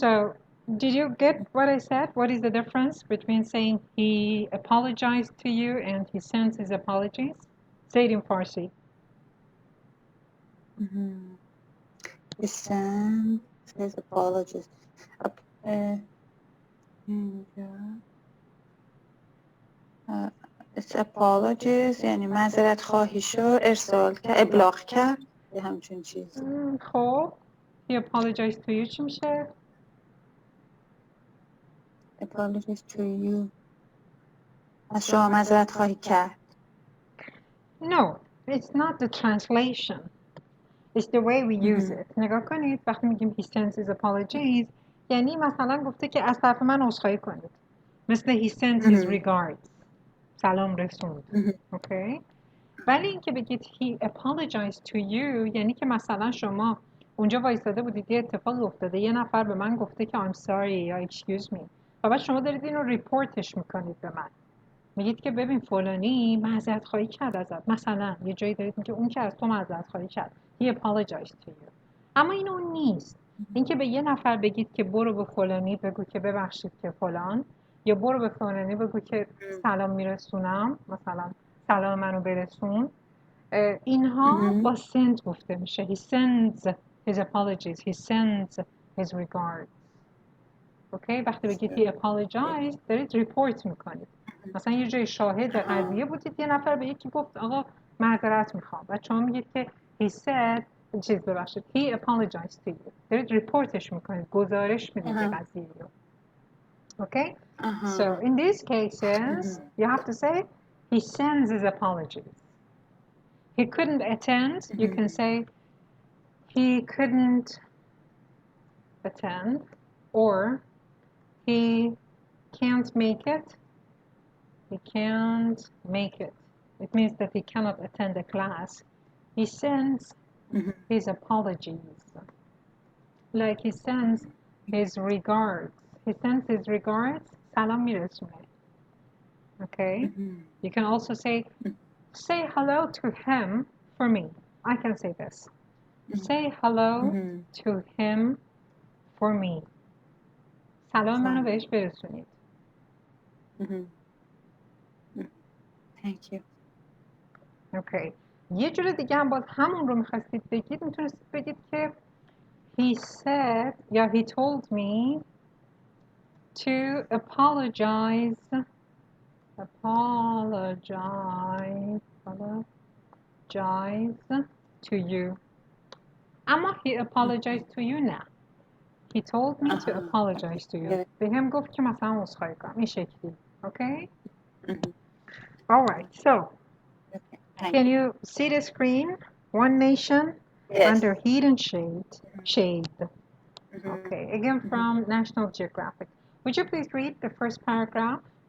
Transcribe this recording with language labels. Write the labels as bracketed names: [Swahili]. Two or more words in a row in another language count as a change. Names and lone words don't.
[English] So did you get what I said? What is the difference between saying he apologized to you and he sends his apologies? Say it in Farsi. Mhm. He sends his apologies. [Persian] Ap- uh, اینجا [English] It's apologies [Persian] یعنی معذرت خواهیشو ابلاغ کرد یه همچین چیزی. [English] خب he apologized to you [Persian] چی میشه؟ [English] Apologies to you. [Persian] از شما معذرت خواهی کرد. [English] No, it's not the translation. It's the way we use Mhm. it. [Persian] نگاه کنید وقتی میگیم [English] he sends his apologies [Persian] یعنی مثلا گفته که از طرف من عذرخواهی کنید. [English] مثل he sends his Mhm. regards. [Persian] سلام رسوند. Mhm. Okay? ولی اینکه بگید [English] he apologized to you [Persian] یعنی که مثلا شما اونجا وایساده بودید یه اتفاقی افتاده یه نفر به من گفته که [English] I'm sorry [Persian] یا [English] excuse me [Persian] و بعد شما دارید اینو ریپورتش میکنید به من میگید که ببین فلانی معذرت خواهی کرد ازت مثلا یه جایی دارید میگه اون که از تو معذرت خواهی کرد [English] he apologized to you [Persian] اما این اون نیست اینکه به یه نفر بگید که برو به فلانی بگو که ببخشید که فلان یا برو به فلانی بگو که سلام میرسونم مثلا سلام منو برسون اینها Mhm. با send گفته میشه [English] he sends his apologies he sends his regards [Persian] اوکی وقتی بگید [English] he apologized [Persian] دارید ریپورت میکنید مثلا یه جای شاهد قضیه بودید یه نفر به یکی گفت آقا معذرت میخوام و شما میگید که [English] he said [Persian] چیز ببخشید [English] he apologized to you [Persian] دارید ریپورتش میکنید گزارش میدید یه Uh-huh. قضیه رو [English] okay so Uh-huh. in these cases Mhm. you have to say he sends his apologies he couldn't attend you can Mhm. say he couldn't attend, or he can't make it. He can't make it. It means that he cannot attend the class. He sends his apologies. Like he sends his regards. He sends his regards. [Persian] سلام میرسونه. [English] Okay? You can also say hello to him for me. I can say this. Say hello to him for me. سلام منو بهش برسونید. Thank you. [Persian] Okay. یه جور دیگه هم باز همون رو میخواستید بگید، میتونستید بگید که [English] he said [Persian] یا [English] he told me to apologize to you. [Persian] اما [English] he apologized to you [Persian] نه. [English] He told me to apologize to you. [Persian] به هم گفت که مثلا عذرخواهی کنم این شکلی. [English] Okay? Alright, so can you see the screen? One nation under heat and shade. Okay, again from National Geographic. Would you please read the first paragraph?